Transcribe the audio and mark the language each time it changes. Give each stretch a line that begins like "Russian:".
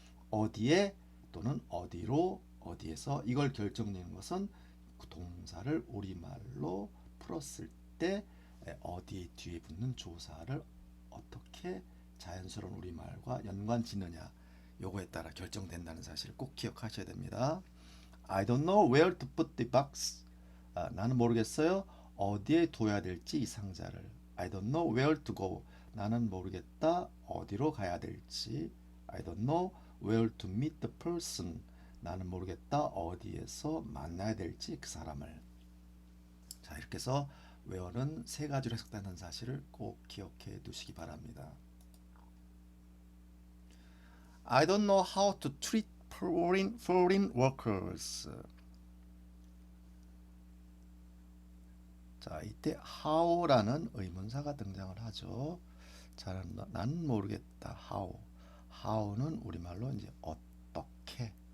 Korean: 어디에 또는 어디로, 어디에서 이걸 결정내는 것은 그 동사를 우리말로 풀었을 때 어디 뒤에 붙는 조사를 어떻게 자연스러운 우리말과 연관 짓느냐 요거에 따라 결정된다는 사실을 꼭 기억하셔야 됩니다.
English: I don't know where to put the box.
Korean: 나는 모르겠어요. 어디에 둬야 될지 이 상자를.
English: I don't know where to go.
Korean: 나는 모르겠다. 어디로 가야 될지.
English: I don't know where to meet the person.
Korean: 나는 모르겠다. 어디에서 만나야 될지 그 사람을. 자, 이렇게 해서 where는 세 가지로 해석된다는 사실을 꼭 기억해 두시기 바랍니다.
English: I don't know how to treat foreign workers.
Korean: 자, 이때 how라는 의문사가 등장을 하죠. 자, 난 모르겠다. how. how는 우리말로 이제 어떻게.